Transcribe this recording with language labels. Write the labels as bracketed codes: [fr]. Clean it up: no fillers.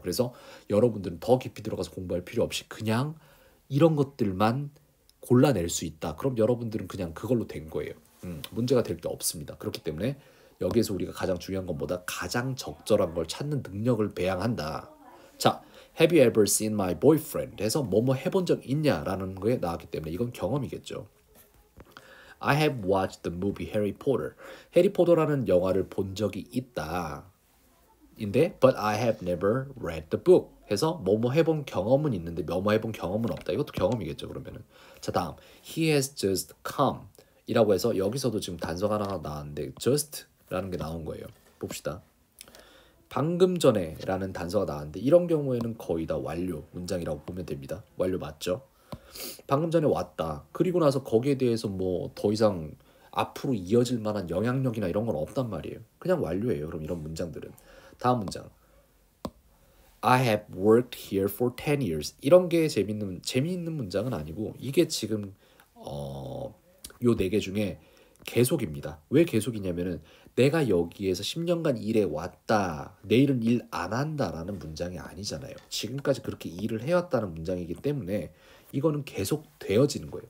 [ko] 그래서 여러분들은 더 깊이 들어가서 공부할 필요 없이 그냥 이런 것들만 골라낼 수 있다. 그럼 여러분들은 그냥 그걸로 된 거예요. 문제가 될 게 없습니다. 그렇기 때문에 여기에서 우리가 가장 중요한 건 뭐다? 가장 적절한 걸 찾는 능력을 배양한다. 자, [en] Have you ever seen my boyfriend? [ko] 해서 뭐뭐 해본 적 있냐라는 거에 나왔기 때문에 이건 경험이겠죠. [en] I have watched the movie Harry Potter. [ko] 해리포터라는 영화를 본 적이 있다. 인데 [en] but I have never read the book. [ko] 해서 뭐뭐 해본 경험은 있는데 뭐뭐 해본 경험은 없다. 이것도 경험이겠죠. 그러면은 자 다음 [en] he has just come [ko] 이라고 해서 여기서도 지금 단서가 하나 나왔는데 [en] just [ko] 라는 게 나온 거예요. 봅시다. 방금 전에 라는 단서가 나왔는데 이런 경우에는 거의 다 완료 문장이라고 보면 됩니다. 완료 맞죠? 방금 전에 왔다. 그리고 나서 거기에 대해서 뭐 더 이상 앞으로 이어질 만한 영향력이나 이런 건 없단 말이에요. 그냥 완료예요. 그럼 이런 문장들은. 다음 문장. [en] I have worked here for 10 years. [ko] 이런 게 재미있는 문장은 아니고 이게 지금 요 네 개 중에 계속입니다. 왜 계속이냐면은 내가 여기에서 10년간 일해 왔다. 내일은 일 안 한다라는 문장이 아니잖아요. 지금까지 그렇게 일을 해왔다는 문장이기 때문에 이거는 계속 되어지는 거예요.